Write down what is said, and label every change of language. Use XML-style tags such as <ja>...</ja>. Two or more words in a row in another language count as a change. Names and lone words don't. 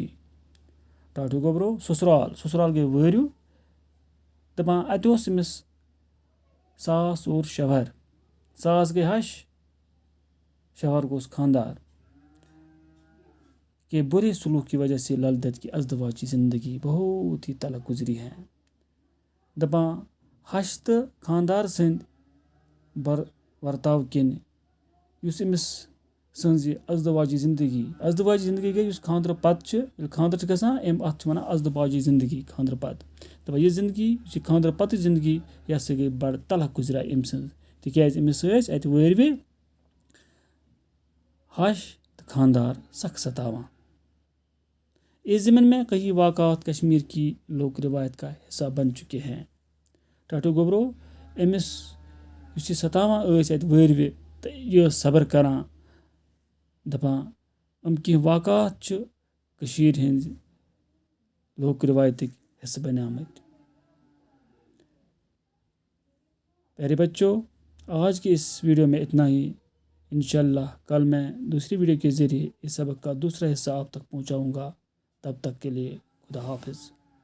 <ks>ٹاٹو گبرو سسرال گئی وٲرِو، دپان اتہ اوس امس ساس اور شوہر، ساس گئی ہش، شوہر گوس خاندار</ks> <ur>کے برے سلوک کی وجہ سے للدت کی ازدواجی زندگی بہت ہی تلخ گزری ہے۔</ur> <ks>دپان ہش تو خاندار سند ورتاو کن یس امس سنز ازدواجی زندگی گئی یس خاندر پتہ خاندر گژھان ات ونان ازدواجی زندگی خاندر پتہ۔ دپان یہ زندگی یہ خاندر پتہ زندگی یہ ہسا گئی بڑ تلخ گزرا ام سنز، تکیاز امس اتہ وٲروِ ہش تو خاندار سخ ستاوان۔</ks> <ur>اس ضمن میں کئی واقعات کشمیر کی لوک روایت کا حصہ بن چکے ہیں۔</ur> <ks>ٹاٹو گبرو امس یہ ستاوان اتہ وٲروِ تو یہ صبر کران، دپان ام کی واقعات کشیر ہند لوک روایتک حصہ بنے آمت۔</ks> <ur>پیارے بچوں، آج کے اس ویڈیو میں اتنا ہی۔ انشاءاللہ کل میں دوسری ویڈیو کے ذریعے اس سبق کا دوسرا حصہ آپ تک پہنچاؤں گا۔ تب تک کے لیے خدا حافظ۔</ur>